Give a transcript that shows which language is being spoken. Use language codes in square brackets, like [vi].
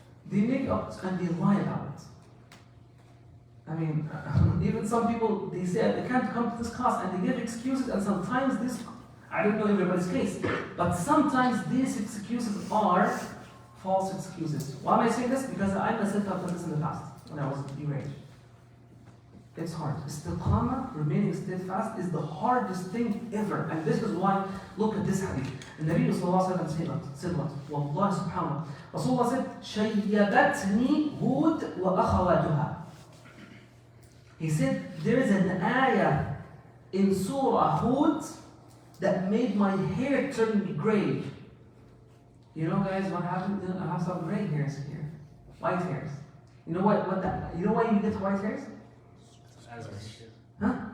[en] They make up and they lie about it. I mean, even some people, they say, I can't come to this class, and they give excuses, and sometimes this, I don't know everybody's case, but sometimes these excuses are false excuses. Why am I saying this? Because I myself have done this in the past, when I was your age. It's hard. Istiqamah, remaining steadfast, is the hardest thing ever. And this is why, look at this hadith. And Nabi sallallahu alayhi wa sallam said what? Wallahi subhanallah. Rasulullah said, [ar] شَيَّبَتْنِي هُودْ وَأَخَوَاتُهَا. [en] He said, there is an ayah in Surah Hud that made my hair turn gray. You know, guys, what happened? I have some gray hairs here, white hairs. You know what? You know why you get white hairs? Huh?